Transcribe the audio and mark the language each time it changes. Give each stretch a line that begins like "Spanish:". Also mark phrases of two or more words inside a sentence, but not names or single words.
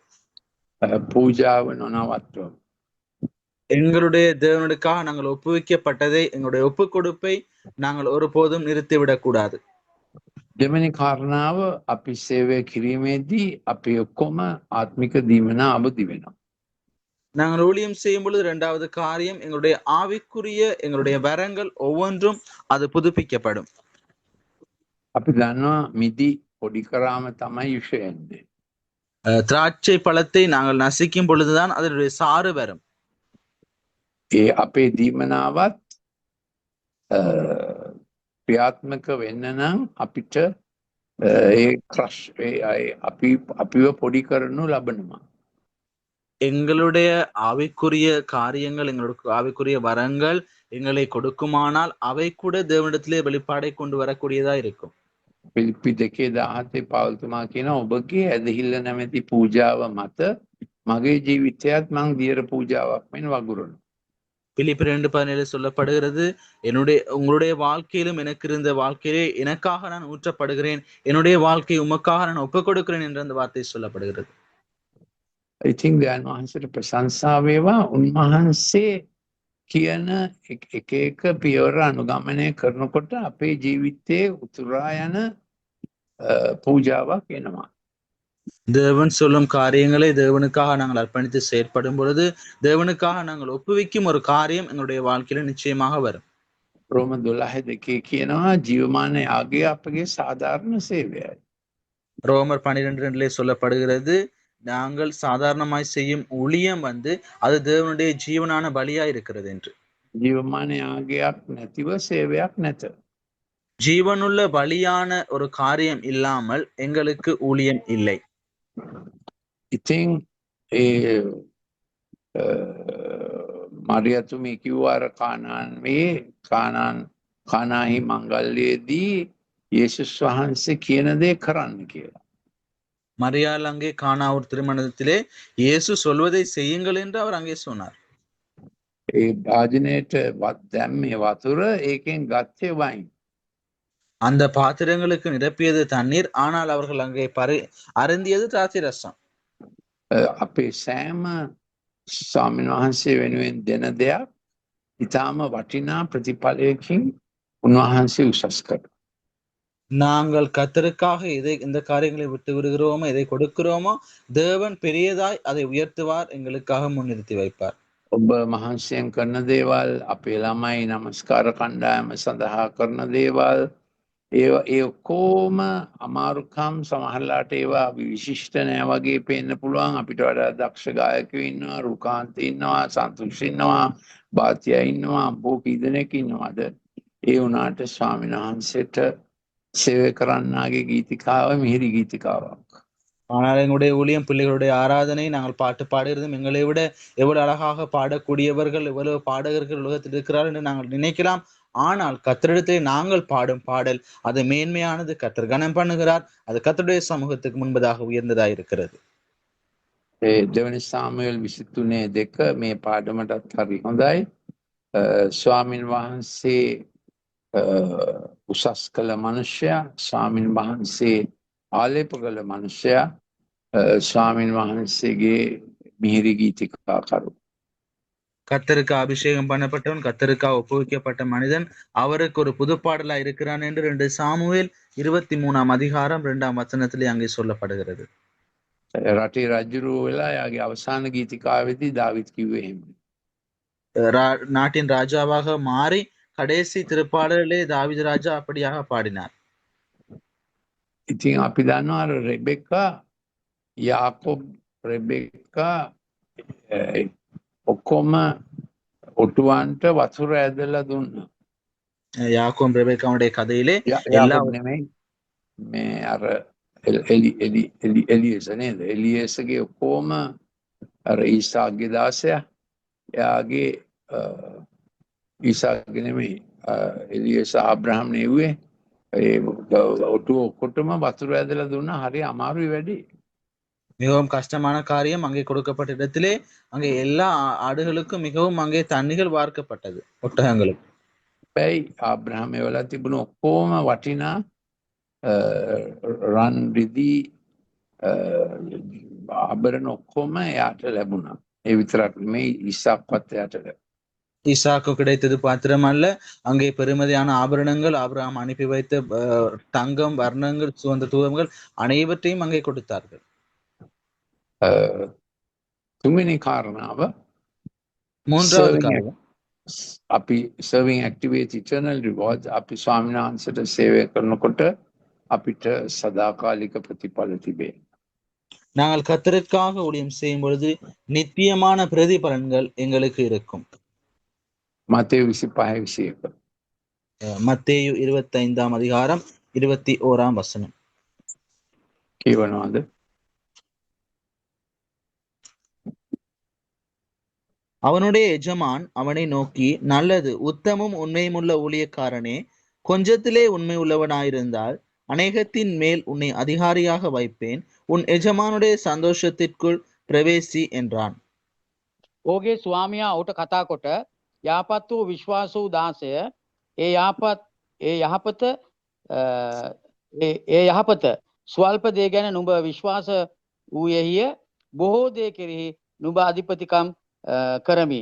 Sinhala: පූජාව නොනවත්වමු.
Tamil: எங்களுடைய தேவனுக்காக நாங்கள் ஒப்புவிக்கப்பட்டதை, எங்களுடைய ஒப்பு கொடுப்பை நாங்கள் ஒருபோதும் நிறுத்திவிடக் கூடாது.
Sinhala: දෙවැනි කාරණාව අපි සේවය කිරීමේදී අපි ඔක්කොම ආත්මික දීමනා අවදි වෙනවා.
Tamil: நாங்கள் ஊழியம் செய்யும் பொழுது இரண்டாவது காரியம் எங்களுடைய ஆவிக்குரிய எங்களுடைய வரங்கள் ஒவ்வொன்றும் அது புதுப்பிக்கப்படும்.
Sinhala: අපි දන්නවා මිදි පොඩි කරාම තමයි යුෂයෙන්නේ.
Tamil: திராட்சை பழத்தை நாங்கள் நசிக்கும் பொழுதுதான் அதனுடைய சாறு வரும்.
Sinhala: ඒ අපේ දීමනාවත් ක්‍රියාත්මක වෙන්න නම් අපිට ඒ ක්‍රෂ් අපිව පොඩි කරනු ලබනවා.
Tamil: எங்களுடைய ஆவிக்குரிய காரியங்கள் எங்களுடைய ஆவிக்குரிய வரங்கள் எங்களை கொடுக்குமானால் அவை கூட தேவனிடத்திலே வெளிப்பாடை கொண்டு வரக்கூடியதா இருக்கும்.
Sinhala: පිලිප්පි 2:17 පවුල්තුමා කියන ඔබගේ ඇදහිල්ල නැමැති පූජාව මත මගේ ජීවිතයත් මං දියර පූජාවක් මෙන් වගුරුණා.
Tamil: பிலிப்பியர் 2:17 சொல்லப்படுகிறது, உங்களுடைய வாழ்க்கையிலும் எனக்கு இருந்த வாழ்க்கையிலே எனக்காக நான் ஊற்றப்படுகிறேன், என்னுடைய வாழ்க்கையை உமக்காக நான் ஒப்புக் கொடுக்கிறேன் என்ற அந்த வார்த்தை சொல்லப்படுகிறது.
Sinhala: ඉතින් දයන් වහන්සේට ප්‍රශංසා වේවා. උන්වහන්සේ කියන එක එක පියවර අනුගමනය කරනකොට අපේ ජීවිතයේ උතුරා යන පූජාවක් එනවා.
Tamil: தேவன் சொல்லும் காரியங்களை தேவனுக்காக நாங்கள் அர்ப்பணித்து செயற்படும் பொழுது தேவனுக்காக நாங்கள் ஒப்புவிக்கும் ஒரு காரியம் எங்களுடைய வாழ்க்கையில நிச்சயமாக வரும்.
Sinhala: රෝම 12:2 කියනවා ජීවමාන යාගය අපගේ සාධාරණ සේවයයි.
Tamil: ரோமர் 12:2 சொல்லப்படுகிறது, நாங்கள் சாதாரணமாய் செய்யும் ஊழியம் அது தேவனுடைய ஜீவனான பலியா இருக்கிறது என்று.
Sinhala: ජීවමාන යාගයක් නැතිව සේවයක් නැත.
Tamil: ஜீவனுள்ள பலியான ஒரு காரியம் இல்லாமல் எங்களுக்கு ஊழியம் இல்லை.
Sinhala: ඉතින් ඒ මරියතුමී කිව්වාර කානාහි මංගල්‍යයේදී යේසුස් වහන්සේ කියන දේ කරන්න කියලා.
Tamil: மரியாள் அங்கே கானாவூர் திருமணத்திலே இயேசு சொல்வதை செய்யுங்கள் என்று அவர் அங்கே சொன்னார்.
Sinhala: ඒ භාජනයට දැම්මේ වතුර, ඒකෙන් ගත්තේ වයින්.
Tamil: அந்த பாத்திரங்களுக்கு நிரப்பியது தண்ணீர், ஆனால் அவர்கள் அங்கே அருந்தியது திராட்சை ரசம்.
Sinhala: අපේ සෑම ස්වාමීන් වහන්සේ වෙනුවෙන් දෙන දෙයක් ඉතාම වටිනා ප්‍රතිඵලයකින් උන්වහන්සේ උසස් කරනවා.
Tamil: நாங்கள் கர்த்தருக்காக இந்த காரியங்களை விட்டு விடுகிறோமோ, எதை கொடுக்கிறோமோ, தேவன் பெரியதாய் அதை உயர்த்துவார், எங்களுக்காக முன்னிறுத்தி வைப்பார்.
Sinhala: ඔබ මහන්සියෙන් කරන දේවල්, අපේ ළමයි නමස්කාර කණ්ඩායම සඳහා කරන දේවල්, ඒ ඔක්කොම අමාරුකම් සමහරලාට ඒවා විශිෂ්ට නෑ වගේ පේන්න පුළුවන්. අපිට වඩා දක්ෂ ගායකයෝ ඉන්නවා, රුකාන්ත ඉන්නවා, සන්තුෂ් ඉන්නවා, බාතියා ඉන්නවා, අම්බෝ කී දෙනෙක් ඉන්නවද? ඒ වුණාට ස්වාමීන් වහන්සේට සේවය කරන්නාගේ ගීතිකාව මිහිරි ගීතිකාවක්.
Tamil: ஆனால் எங்களுடைய ஊழியம், பிள்ளைகளுடைய ஆராதனை, நாங்கள் பாட்டு பாடுகிறதும் எங்களை விட எவ்வளவு அழகாக பாடக்கூடியவர்கள், எவ்வளவு பாடகர்கள் உலகத்தில் இருக்கிறார்கள் என்று நாங்கள் நினைக்கலாம். ஆனால் கர்த்தரிடத்திலே நாங்கள் பாடும் பாடல் அது மேன்மையானது, கர்த்தர் கனம் பண்ணுகிறார், அது கர்த்தருடைய சமூகத்துக்கு முன்பதாக உயர்ந்ததாக இருக்கிறது.
Sinhala: දෙවනි සාමුවෙල් 23:2 මේ පාඩමටත් හරි හොඳයි. ස්වාමින් වහන්සේ උසස් කළ මනුෂ්‍යයා, ස්වාමින් වහන්සේ ආලේප කළ මනුෂ්‍යයා, ස්වාමින් වහන්සේගේ මිහිරි ගීතිකාකරු.
Tamil: கர்த்தருக்கு அபிஷேகம் பண்ணப்பட்டவன், கர்த்தருக்காக ஒப்புவிக்கப்பட்ட மனிதன், அவருக்கு ஒரு புது பாடலா இருக்கிறான் என்று 2 சாமுவேல் 23ஆம் அதிகாரம் 2ஆம் வசனத்திலே அங்கே சொல்லப்படுகிறது.
Sinhala: රටේ රජුරුව වෙලා යාගේ අවසාන ගීතිකාවේදී දාවිත් කිව්වේ එහෙම.
Tamil: நாட்டின் ராஜாவாக மாறி கடைசி திருப்பாடலிலே தாவீது ராஜா அப்படியாக பாடினார்.
Sinhala: ඉතින් අපි දන්නවා අර රෙබෙක්කා, යාකොබ් රෙබෙක්කා ඔක්කොම ඔටුවන්ට වතුර ඇදලා දුන්නා.
Tamil: யாக்கோம் ரெபெக்காவுடைய கதையிலே
Sinhala: යාකොබ් නෙමෙයි, මේ අර එලියස නේද? එලියසගේ ඔක්කොම අර ඊසාක්ගේ දාසයා, එයාගේ ඊසාක්ගේ නෙමෙයි, එලියස ආබ්‍රහම් නෙව්වේ. ඒ ඔටුව ඔක්කොටම වතුර ඇදලා දුන්නා. හරි අමාරුයි වැඩි.
Tamil: மிகவும் கஷ்டமான காரியம். அங்கே கொடுக்கப்பட்ட இடத்திலே அங்கே எல்லா ஆடுகளுக்கும் மிகவும் அங்கே தண்ணிகள் வார்க்கப்பட்டது, ஒட்டகங்களுக்கு.
Sinhala: හැබැයි ආබ්‍රහම් එවලා තිබුණ ඔක්කොම වටිනා රන් රිදී ආභරණ ඔක්කොම එයාට ලැබුණා. ඒ විතරක් නෙමෙයි, ඉස්සක්වත් එයාට ලැබුණා.
Tamil: ஈசாக்கு கிடைத்தது பாத்திரமல்ல, அங்கே பெருமதியான ஆபரணங்கள், ஆபிரகாம் அனுப்பி வைத்த தங்கம், வர்ணங்கள், சுகந்த தூபங்கள் அனைவற்றையும் அங்கே கொடுத்தார்கள்.
Sinhala: තුන්වෙනි කාරණාව
Tamil: மூன்றாவது
English: serving
Tamil: காரியம்,
Sinhala: අපි
English: serving activate eternal rewards
Sinhala: අපි ස්වාමීන් වහන්සේට සේවය කරනකොට අපිට සදාකාලික ප්‍රතිඵල තිබේ.
Tamil: நாங்கள் கர்த்தருக்காக ஊழியம் செய்யும் பொழுது நித்தியமான பிரதிபலன்கள் எங்களுக்கு இருக்கும்.
Sinhala: මතේ 25:21.
Tamil: மத்தேயு 25ஆம் அதிகாரம் 21ஆம் வசனம்.
Sinhala: කියවනවාද?
Tamil: அவனுடைய எஜமான் அவனை நோக்கி, நல்லது, உத்தமும் உண்மையுமுள்ள ஊழியக்காரனே, கொஞ்சத்திலே உண்மை உள்ளவனாயிருந்தால் அநேகத்தின் மேல் உன்னை அதிகாரியாக வைப்பேன், உன் எஜமானுடைய சந்தோஷத்திற்குள் பிரவேசி என்றான்.
Sinhala: ඕගේ ස්වාමියා ඔහුට කතා කොට යාපත් වූ විශ්වාස වූ දාසය ඒ යහපත ස්වල්ප දේ ගැන නුඹ විශ්වාස වූයෙහිය බොහෝ දේ කෙරෙහි නුඹ අධිපතිකම් කරමි.